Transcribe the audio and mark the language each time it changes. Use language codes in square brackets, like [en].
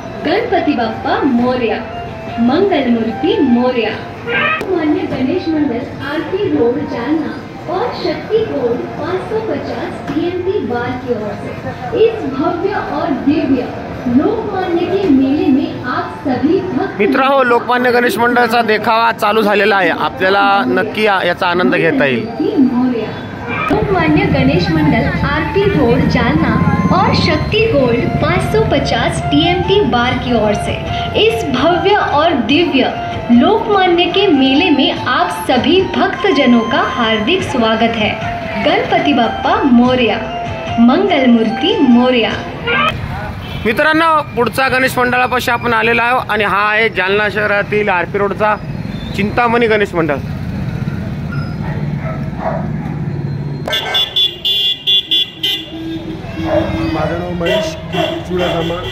[hi] गणपति बप्पा मोरया, मंगल मूर्ति मोरया. लोकमान्य गणेश मंडल आरती road Jalna और शक्ति gold 550 TMT बार की ओर से इस भव्य और दिव्य लोकमान्य के मेले में आप सभी भक्त. [mr] मित्रांनो, लोकमान्य गणेश मंडळाचा देखावा चालू झालेला आहे. आपल्याला नक्की याचा आनंद घेता येईल. [hi] लोकमान्य गणेश मंडल आरती रोड जालना और शक्ति गोल्ड 550 TMT बार की ओर से इस भव्य और दिव्य लोकमान्य के मेले में आप सभी भक्तजनों का हार्दिक स्वागत है. गणपति बप्पा मोरया, मंगल मूर्ती मोरया. [mr] मित्रांनो, पुढचा गणेश मंडळापाशी आपण आलेला आहोत आणि हा आहे जालना शहरातील आरपी रोडचा चिंतामणी गणेश मंडळ. माझं नाव महेश चुडाकामा.